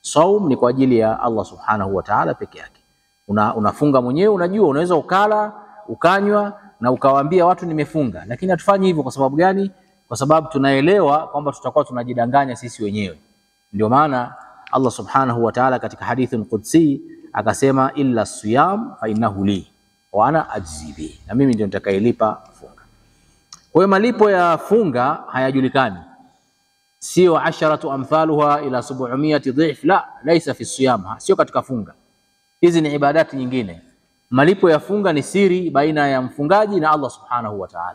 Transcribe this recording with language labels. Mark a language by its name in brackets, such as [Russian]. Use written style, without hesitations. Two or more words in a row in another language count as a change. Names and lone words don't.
[Swahili] Saum ni kwa ajili ya Allah [Arabic] سبحانه وتعالى [Swahili] peke yake. Unafunga mwenyewe, unajua unaweza ukala, ukanywa na ukawaambia watu nimefunga, lakini hatufanyi hivyo. Kwa sababu gani? Kwa sababu tunaelewa kwamba tutakuwa tunajidanganya sisi wenyewe. Ndio maana Allah [Arabic] سبحانه وتعالى [Swahili] katika hadithi al-Qudsi akasema [Arabic] إلا الصيام فإنه لي وأنا أجزي به, [Swahili] na mimi ndio nitakayelipa funga. Kwa hiyo malipo ya funga hayajulikani, sio 10 [Arabic] أمثالها إلى 700 ضعف لا ليس في الصيام, [Swahili] sio katika funga. Hizi ni ibadati nyingine. Malipo ya funga ni siri baina ya mfungaji na Allah [Arabic] سبحانه وتعالى.